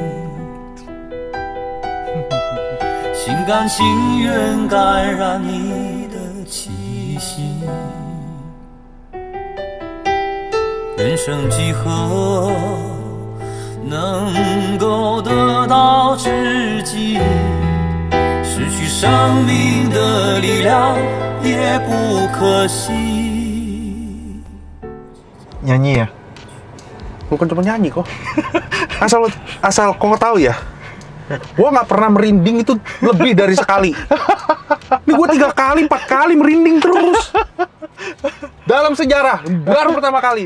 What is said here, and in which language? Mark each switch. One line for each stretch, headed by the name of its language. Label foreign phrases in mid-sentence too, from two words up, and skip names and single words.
Chinese: 心甘情愿感染你的气息，人生几何能够得到知己？失去生命的力量也不可惜。
Indonesian: Nyanyi ya? Bukan cuma nyanyi kok. asal kok tahu ya. Gue nggak pernah merinding itu lebih dari sekali. Ini gue 3 kali, 4 kali merinding terus. Dalam sejarah, baru pertama kali.